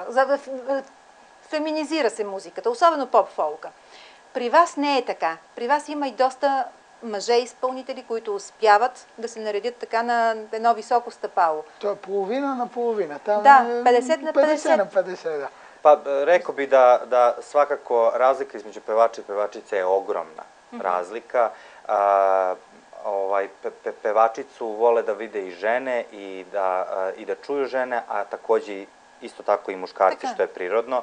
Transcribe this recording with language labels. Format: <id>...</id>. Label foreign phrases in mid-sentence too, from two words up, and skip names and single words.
<bg>Феминизира се музиката, особено поп-фолка. При вас не е така. При вас има и доста мъже-изпълнители, които успяват да се наредят така на едно високо стъпало. То е половина на половина. Там да, 50 на 50. 50 на 50, да.</bg> <sr>Pa rekao bi da svakako razlika između pevača i pevačice je ogromna razlika. Pevačicu vole da vide i žene i da čuju žene, a takođe isto tako i muškarci, što je prirodno.</sr>